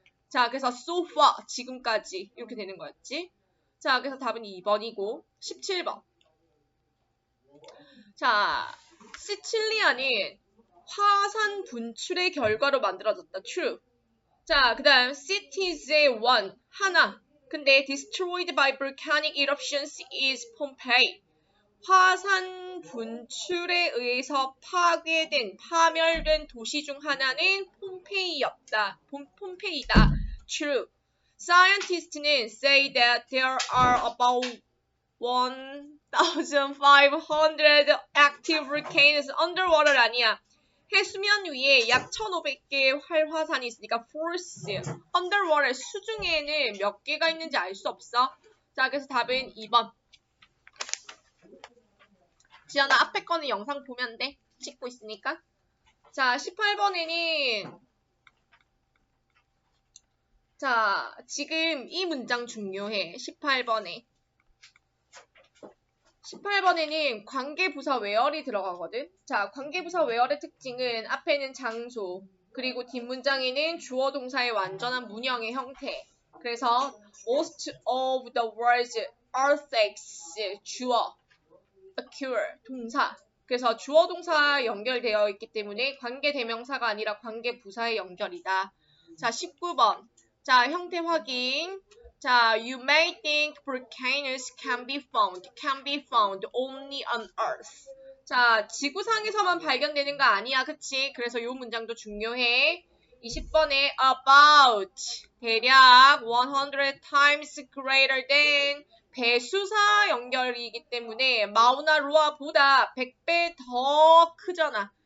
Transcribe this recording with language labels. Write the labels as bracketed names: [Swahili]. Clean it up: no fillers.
[Korean] 자, 그래서 [English] so far, [Korean] 지금까지 이렇게 되는 거였지. 자, 그래서 답은 2번이고 17번. 자, 시칠리아는 화산 분출의 결과로 만들어졌다. true. 자, 그 다음 cities one, 하나. 근데 [English] destroyed by volcanic eruptions is Pompeii. [Korean] 화산 분출에 의해서 파멸된 도시 중 하나는 폼페이였다. 폼페이다. True. [English] Scientists say that there are about 1,500 active volcanoes underwater [Korean] 아니야. 해수면 위에 약 1,500개의 활화산이 있으니까 false. underwater 수중에는 몇 개가 있는지 알 수 없어. 자, 그래서 답은 2번. 지연아, 앞에 거는 영상 보면 돼. 찍고 있으니까. 자, 18번에는 자, 지금 이 문장 중요해. 18번에. 18번에는 관계부사 where이 들어가거든. 자, 관계부사 where의 특징은 앞에는 장소, 그리고 뒷문장에는 주어 동사의 완전한 문형의 형태. 그래서 [English] most of the words earthquakes [Korean] 주어, occur 동사. 그래서 주어 동사 연결되어 있기 때문에 관계대명사가 아니라 관계부사의 연결이다. 자, 19번. 자, 형태 확인. 자, [English] you may think volcanoes can be found only on Earth. [Korean] 자, 지구상에서만 발견되는 거 아니야, 그치? 그래서 이 문장도 중요해. 20번에 about 대략 [English] 100 times greater than [Korean] 배수사 연결이기 때문에 마우나 로아보다 100배 더 크잖아.